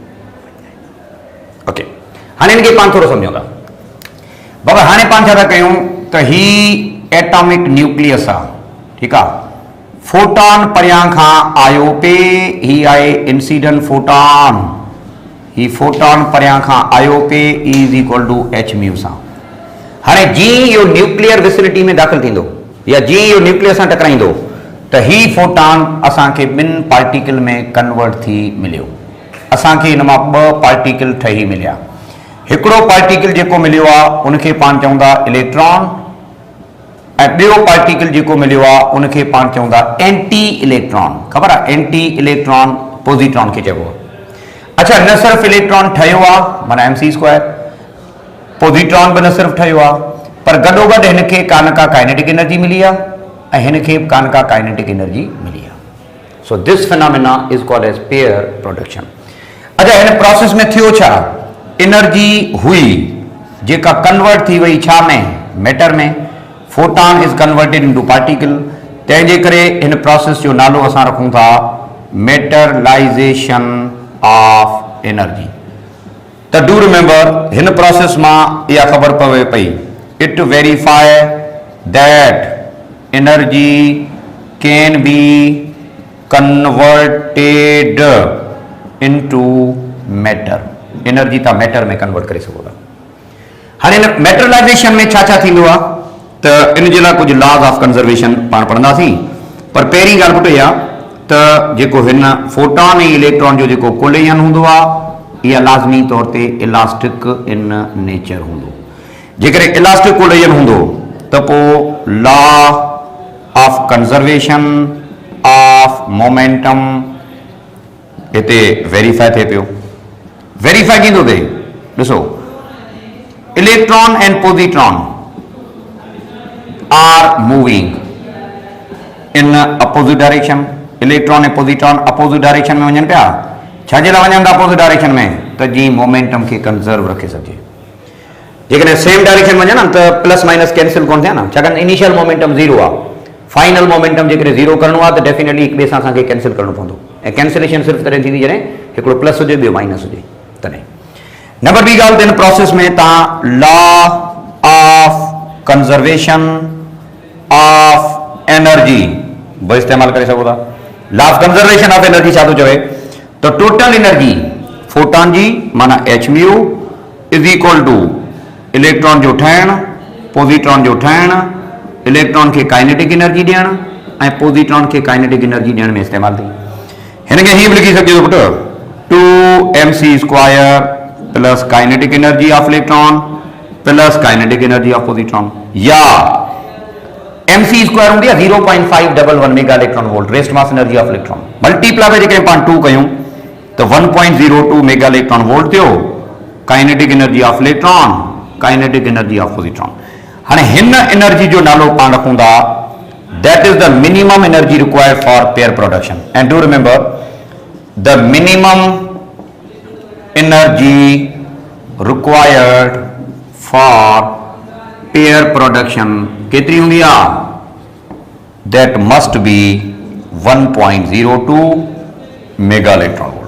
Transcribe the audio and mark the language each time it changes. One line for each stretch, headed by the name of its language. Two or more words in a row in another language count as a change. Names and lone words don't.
Sindhi: ओके हाणे हिनखे पाण थोरो सम्झूं था बाबा हाणे पाण छा था कयूं त ही
English: atomic nucleus
Sindhi: आहे ठीकु आहे फोटॉन परियां खां आयो पे ही आहे
English: incident photon
Sindhi: ही फोटॉन परियां खां आयो पे
English: is equal to h mu
Sindhi: सां हाणे जीअं इहो
English: nuclear vicinity
Sindhi: में दाख़िल थींदो या जीअं इहो न्यूक्लियस सां टकराईंदो त ही फोटॉन असांखे ॿिनि पार्टिकल में कन्वर्ट थी मिलियो असांखे हिन मां ॿ पार्टिकल ठही मिलिया हिकिड़ो पार्टिकल जेको मिलियो आहे उनखे पाण चवंदा इलेक्ट्रॉन ऐं ॿियो पार्टिकल जेको मिलियो आहे उनखे पाण चवंदा
English: anti electron
Sindhi: ख़बर आहे
English: anti electron
Sindhi: पॉजिट्रॉन खे चइबो आहे अच्छा न सिर्फ़ु इलेक्ट्रॉन ठहियो आहे माना mc² पॉजिट्रॉन बि न सिर्फ़ु ठहियो आहे पर गॾोगॾु हिनखे का न का
English: kinetic energy
Sindhi: मिली आहे ऐं हिनखे का न का
English: kinetic energy
Sindhi: मिली आहे सो
English: this phenomena is called as pair production
Sindhi: अच्छा हिन प्रोसेस में थियो छा एनर्जी हुई जेका कन्वर्ट थी वई छा में मैटर में
English: photon is converted into particle
Sindhi: तंहिंजे करे हिन प्रोसेस जो नालो असां रखूं था
English: materialization of energy तो do remember in process
Sindhi: में यह खबर पवे पई
English: it verify that energy can be converted into matter.
Sindhi: एनर्जी ता मैटर में कन्वर्ट करे सको था। हाँ इन मैटरलाइजेशन में छा थींदो आ तो इन जे लाइ कुछ
English: laws of conservation
Sindhi: पाण पढ़ंदासीं। पर पहिरीं ॻाल्हि पुट इहा त जेको हिन फोटॉन ऐं इलेक्ट्रॉन जो जेको कोलिजन हूंदो आहे इहा लाज़मी तौर ते
English: elastic in nature
Sindhi: हूंदो। जेकर इलास्टिक कोलिजन हूंदो त पोइ
English: law of conservation of momentum
Sindhi: हिते वेरीफाई थिए पियो।
English: verify
Sindhi: कींदो थिए ॾिसो
English: electron and positron are moving in opposite direction.
Sindhi: इलेक्ट्रॉन ऐं पॉजिट्रॉन
English: opposite direction
Sindhi: में वञनि पिया। छाजे लाइ वञनि था
English: opposite direction
Sindhi: में त जीअं मोमेंटम खे कंजर्व रखे सघे। जेकॾहिं
English: same direction
Sindhi: वञे न त
English: plus minus cancel
Sindhi: कोन थिया न, छाकाणि
English: initial momentum
Sindhi: ज़ीरो आहे।
English: final momentum
Sindhi: जेकॾहिं ज़ीरो करणो आहे त डेफिनेटली हिक ॿिए सां असांखे कैंसिल करणो पवंदो ऐं कैंसिलेशन सिर्फ़ु तॾहिं थींदी जॾहिं हिकिड़ो प्लस हुजे ॿियो माइनस हुजे तॾहिं। नंबर ॿी ॻाल्हि त हिन प्रोसेस में तव्हां
English: law of conservation of energy
Sindhi: बि इस्तेमालु करे सघो था।
English: law of conservation of energy
Sindhi: छा थो चवे तो
English: total energy photon
Sindhi: जी माना
English: h mu is equal to electron
Sindhi: जो ठहणु पॉजिट्रॉन जो ठहणु इलेक्ट्रॉन खे
English: kinetic energy
Sindhi: ॾियणु ऐं पॉजिट्रॉन खे
English: kinetic energy
Sindhi: ॾियण में इस्तेमालु थी। हिन खे हीअं बि लिखी सघिजे थो पुटु
English: 2mc² plus kinetic energy of electron plus kinetic energy of positron
Sindhi: या mc² हूंदी आहे
English: 0.511 mega electron volt rest mass energy of electron multiply
Sindhi: जेकॾहिं पाण 2 कयूं तो
English: 1.02 mega electron volt थियो kinetic energy of electron kinetic energy of positron.
Sindhi: हाँ हिन एनर्जी जो नालो पाण रखूं था
English: that is the minimum energy required for pair production and do remember the minimum energy required for pair production
Sindhi: केतरी होंगी
English: that must be 1.02 mega electron volt.